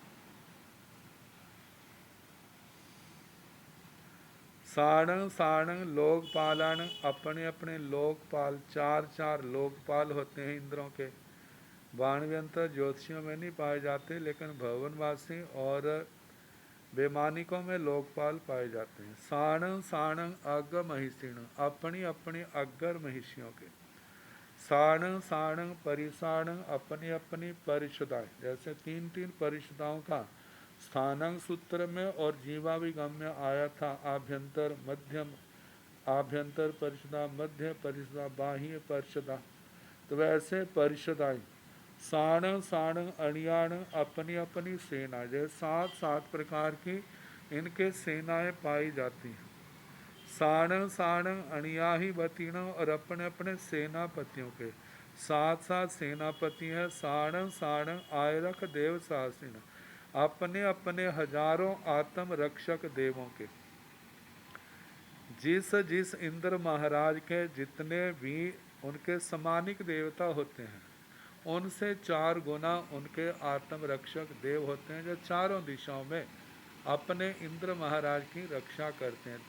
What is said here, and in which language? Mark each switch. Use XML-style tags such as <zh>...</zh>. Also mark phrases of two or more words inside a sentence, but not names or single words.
<pra>साणं साणं लोकपालान,</pra> <hi>अपने अपने लोकपाल, 4-4 लोकपाल होते हैं इंद्रों के, बाणव्यंतर ज्योतिषियों में नहीं पाए जाते, लेकिन भवनवासी और वैमानिकों में लोकपाल पाए जाते हैं।</hi> <pra>साणं साणं अग्र महिषीण,</pra> <hi>अपनी अपनी अग्र महिषियों के,</hi> <pra>साणं साणं परिसाणं,</pra> <hi>अपनी अपनी परिषदाएं, जैसे 3-3 परिषदाओं का स्थानं सूत्र में और जीवाभिगम में आया था आभ्यंतर मध्यम, आभ्यंतर परिषदा, मध्य परिषदा, बाह्य परिषदा। तो वैसे परिषदाएं</hi> <pra>साण साण अणियाण</pra> <hi>अपनी अपनी सेना, जैसे 7 प्रकार की इनके सेनाएं पाई जाती हैं।</hi> <pra>साण साण अणियाही बतीण,</pra> <hi>और अपने अपने सेनापतियों के 7 सेनापति हैं।</hi> <pra>साण साण आयरख देव सासिन,</pra> <hi>अपने अपने हजारों आत्म रक्षक देवों के। जिस जिस इंद्र महाराज के जितने भी उनके समानिक देवता होते हैं, उनसे 4 गुना उनके आत्म रक्षक देव होते हैं, जो चारों दिशाओं में अपने इंद्र महाराज की रक्षा करते हैं।</hi>